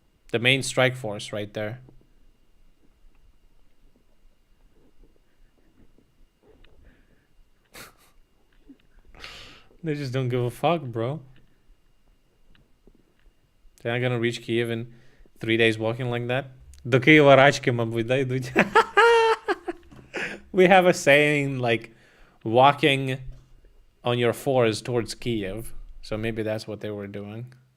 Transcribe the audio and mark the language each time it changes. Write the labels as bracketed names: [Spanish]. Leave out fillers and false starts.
[English] The main strike force right there. They just don't give a fuck, bro. They're not gonna reach Kiev in 3 days walking like that. [Ukrainian] До Києва рачки, мабуть, да, йдуть. [English] We have a saying like walking on your fours towards Kiev. So maybe that's what they were doing.